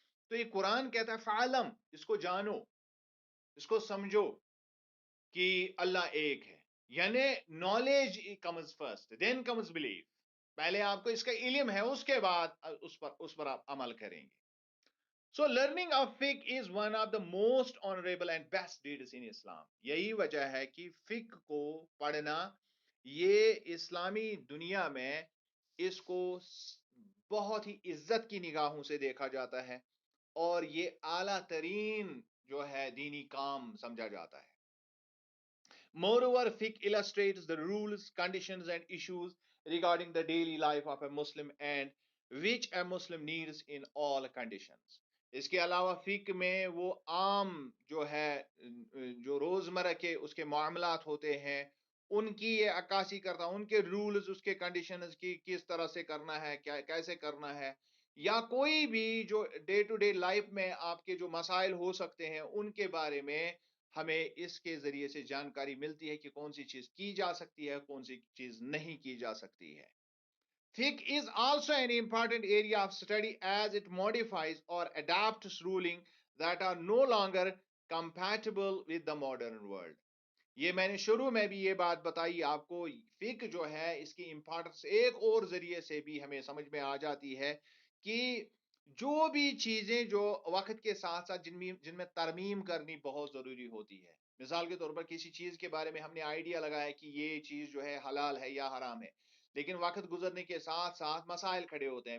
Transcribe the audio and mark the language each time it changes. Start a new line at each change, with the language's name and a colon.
Urdu: تو یہ قرآن کہتا ہے فعلم، اس کو جانو، اس کو سمجھو کہ اللہ ایک ہے.
English: یعنی knowledge comes first then comes belief.
Urdu: پہلے آپ کو اس کا علم ہے، اس کے بعد اس پر آپ عمل کریں گے.
English: So learning of fiqh is one of the most honorable and best deeds in Islam.
Urdu: یہی وجہ ہے کہ فقہ کو پڑھنا یہ اسلامی دنیا میں اس کو بہت ہی عزت کی نگاہوں سے دیکھا جاتا ہے اور یہ اعلیٰ ترین جو ہے دینی کام سمجھا جاتا ہے.
English: Moreover, fiqh illustrates the rules, conditions and issues regarding the daily life of a Muslim and which a Muslim needs in all conditions.
Urdu: اس کے علاوہ فقہ میں وہ عام جو ہے جو روزمرہ کے اس کے معاملات ہوتے ہیں ان کی یہ عکاسی کرتا، ان کے رولز، اس کے کنڈیشنز کی کس طرح سے کرنا ہے، کیسے کرنا ہے، یا کوئی بھی جو
English: day to day life
Urdu: میں آپ کے جو مسائل ہو سکتے ہیں ان کے بارے میں ہمیں اس کے ذریعے سے جانکاری ملتی ہے کہ کون سی چیز کی جا سکتی ہے، کون سی چیز نہیں کی جا سکتی ہے.
English: Fiqh is also an important area of study as it modifies or adapts ruling that are no longer compatible with the modern world.
Urdu: یہ میں نے شروع میں بھی یہ بات بتائی آپ کو. فقہ جو ہے اس کی امپورٹنس ایک اور ذریعے سے بھی ہمیں سمجھ میں آ جاتی ہے کہ جو بھی چیزیں جو وقت کے ساتھ ساتھ جن میں ترمیم کرنی بہت ضروری ہوتی ہے. مثال کے طور پر کسی چیز کے بارے میں ہم نے آئیڈیا لگایا کہ یہ چیز جو ہے حلال ہے یا حرام ہے، لیکن وقت گزرنے کے ساتھ ساتھ مسائل کھڑے ہوتے ہیں.